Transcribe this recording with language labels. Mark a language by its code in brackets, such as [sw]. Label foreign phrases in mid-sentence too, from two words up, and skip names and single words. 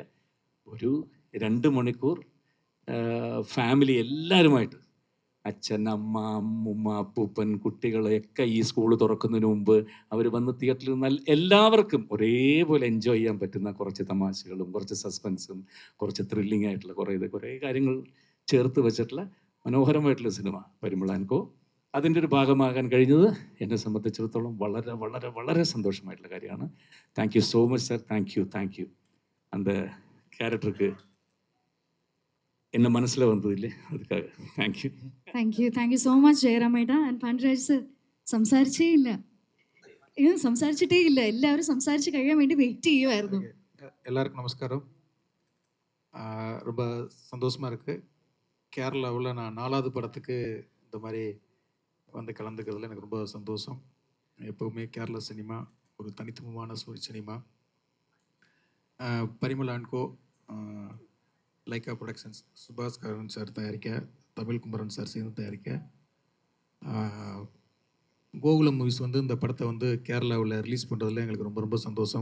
[ml] ഒരു 2 മണിക്കൂർ ഫാമിലി എല്ലാവരുമായിട്ട്, അച്ഛൻ, അമ്മ, അമ്മുമ്മ, അപ്പൂപ്പൻ, കുട്ടികളെയൊക്കെ ഈ സ്കൂൾ തുറക്കുന്നതിന് മുമ്പ് അവർ വന്ന് തിയേറ്ററിൽ നിന്നാൽ എല്ലാവർക്കും ഒരേപോലെ എൻജോയ് ചെയ്യാൻ പറ്റുന്ന കുറച്ച് തമാശകളും കുറച്ച് സസ്പെൻസും കുറച്ച് ത്രില്ലിംഗ് ആയിട്ടുള്ള കുറേ കാര്യങ്ങൾ ചേർത്ത് വെച്ചിട്ടുള്ള മനോഹരമായിട്ടുള്ള സിനിമ പരിമള ആൻഡ് കോ. അതിൻ്റെ ഒരു ഭാഗമാകാൻ കഴിഞ്ഞത് എന്നെ സംബന്ധിച്ചിടത്തോളം വളരെ വളരെ വളരെ സന്തോഷമായിട്ടുള്ള കാര്യമാണ്. [en] Thank you so much sir. Thank you. [ta] அந்த கேரக்டருக்கு என்ன மனசில் வந்ததில்லை, அதுக்காக தேங்க்யூ. [en] thank you so much ജയറാമേട്ട. [ml] ആൻഡ് പാണ്ഡ്യരാജ് സർ സംസാരിച്ചിട്ടേ ഇല്ല. എല്ലാവരും സംസാരിച്ച് കഴിയാൻ വേണ്ടി വെയിറ്റ് ചെയ്യുമായിരുന്നു. [ta] எல்லாருக்கும் நமஸ்காரம். ரொம்ப சந்தோஷமாக இருக்குது. கேரளாவில் நான் 4வது படத்துக்கு இந்த மாதிரி வந்து கலந்துக்கிறதுல எனக்கு ரொம்ப சந்தோஷம். எப்போவுமே கேரளா சினிமா ஒரு தனித்துவமான ஒரு சினிமா. பரிமளா அண்ட் கோ, லைக்கா ப்ரொடக்ஷன்ஸ், சுபாஷ் கரன் சார் தயாரிக்க, தமிழ் குமரன் சார் சேர்ந்து தயாரிக்க, கோகுலம் மூவிஸ் வந்து இந்த படத்தை வந்து கேரளாவில் ரிலீஸ் பண்ணுறதுல எங்களுக்கு ரொம்ப ரொம்ப சந்தோஷம்.